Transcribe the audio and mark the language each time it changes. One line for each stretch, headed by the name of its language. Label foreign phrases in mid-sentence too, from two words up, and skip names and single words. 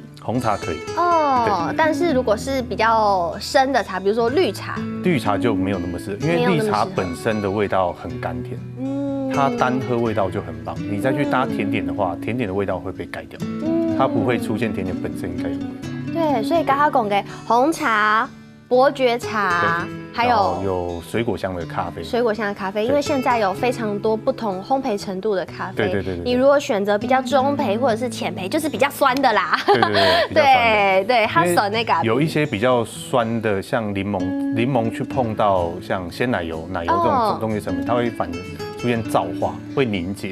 Chinese: 紅茶可以哦，但是如果是比較深的茶，比如說綠茶，綠茶就沒有那麼適合，因為綠茶本身的味道很甘甜，它單喝味道就很棒。你再去搭甜點的話，甜點的味道會被蓋掉，它不會出現甜點本身應該有的味道。對，所以剛剛講嘅紅茶、伯爵茶，还有水果香的咖啡。水果香的咖啡，因为现在有非常多不同烘焙程度的咖啡。对。你如果选择比较中焙或者是浅焙，就是比较酸的啦。对，它酸那个。有一些比较酸的，像柠檬去碰到像鲜奶油这种东西成分，它会反而出现皂化，会凝结。